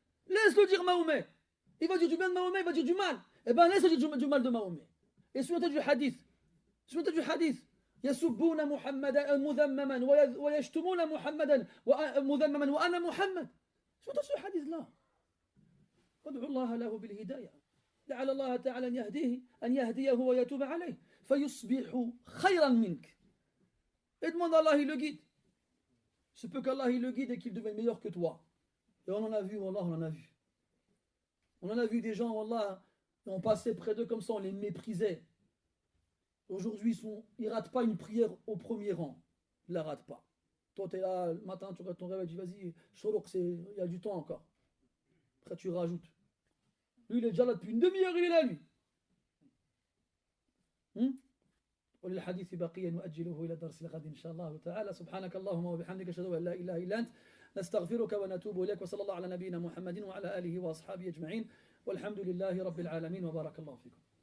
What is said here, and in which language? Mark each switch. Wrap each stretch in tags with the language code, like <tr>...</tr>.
<fr>Laisse-le dire Mahomet. Il va dire du bien de Mahomet, il va dire du mal. Eh bien, laisse-le dire du mal de Mahomet. Et souviens-toi du hadith. Souviens-toi du hadith.</fr> <ar>يسبون محمدا مذمما ويشتمون محمدا مذمما وأنا محمد.</ar> <fr>souviens-toi de ce hadith-là.</fr> <ar>وادعوا الله له بالهداية لعل الله تعالى أن يهديه ويتوب عليه فيصبح خيرا منك.</ar> <fr>Et demande à Allah, il le guide. Se peut qu'Allah il le guide et qu'il devienne meilleur que toi. Et on en a vu, Wallah, on en a vu. On en a vu des gens, Wallah, on passait près d'eux comme ça, on les méprisait. Aujourd'hui, ils ne ratent pas une prière au premier rang. Ils ne la ratent pas. Toi, tu es là, le matin, tu regardes ton réveil, tu dis, vas-y, il y a du temps encore. Après, tu rajoutes. Lui, il est déjà là depuis une demi-heure, il est là, lui.</fr> <ar>وللحديث بقية نؤجله إلى درس الغد إن شاء الله تعالى سبحانك اللهم وبحمدك أشهد أن لا إله إلا أنت نستغفرك ونتوب إليك وصلى الله على نبينا محمد وعلى آله وأصحابه أجمعين والحمد لله رب العالمين وبارك الله فيكم.</ar>